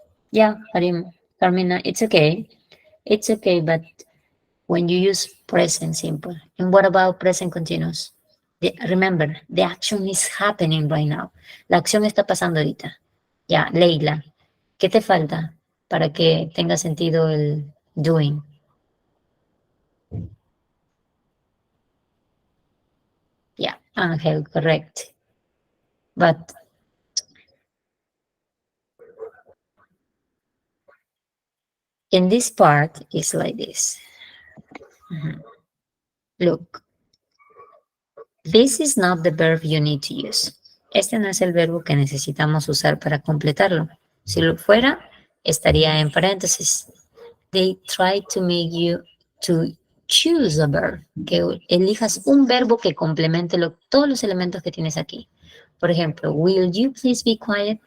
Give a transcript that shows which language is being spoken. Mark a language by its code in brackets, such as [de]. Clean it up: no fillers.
[en] Yeah, Carmina, it's okay. It's okay, but when you use present simple. And what about present continuous? Remember, the action is happening right now. [es] La acción está pasando ahorita. Ya, Leila, ¿qué te falta para que tenga sentido el doing? [en] Yeah, Angel, correct. But in this part, it's like this. Look, this is not the verb you need to use. [es] Este no es el verbo que necesitamos usar para completarlo. Si lo fuera, estaría en paréntesis. [en] They try to make you to choose a verb, [es] que elijas un verbo que complemente todos los elementos que tienes aquí. Por ejemplo, [en] will you please be quiet?